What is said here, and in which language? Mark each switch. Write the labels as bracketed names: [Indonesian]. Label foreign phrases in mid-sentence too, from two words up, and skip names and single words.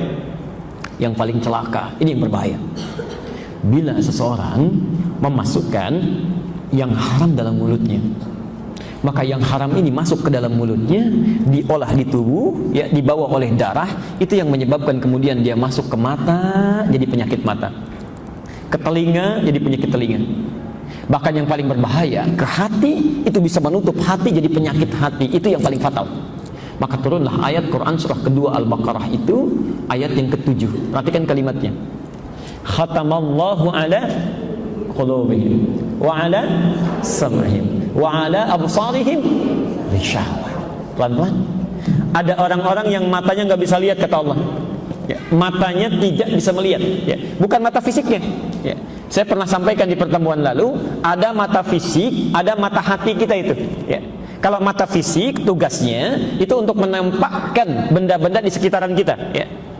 [Indonesian] Yang paling celaka, ini yang berbahaya, bila seseorang memasukkan yang haram dalam mulutnya, maka yang haram ini masuk ke dalam mulutnya, diolah di tubuh, ya, dibawa oleh darah, itu yang menyebabkan kemudian dia masuk ke mata, jadi penyakit mata, ke telinga, jadi penyakit telinga, bahkan yang paling berbahaya, ke hati, itu bisa menutup hati, jadi penyakit hati, itu yang paling fatal. Maka turunlah ayat Quran surah kedua Al-Baqarah itu, ayat yang ke-7. Perhatikan kalimatnya. [Arabic] ختم الله على قلوبهم وعلى سمعهم وعلى أبصارهم غشاوة. [Indonesian] Pelan-pelan. Ada orang-orang yang matanya nggak bisa lihat, kata Allah, ya, matanya tidak bisa melihat, ya, bukan mata fisiknya, ya. Saya pernah sampaikan di pertemuan lalu, ada mata fisik, ada mata hati kita itu, ya. Kalau mata fisik tugasnya itu untuk menampakkan benda-benda di sekitaran kita, ya.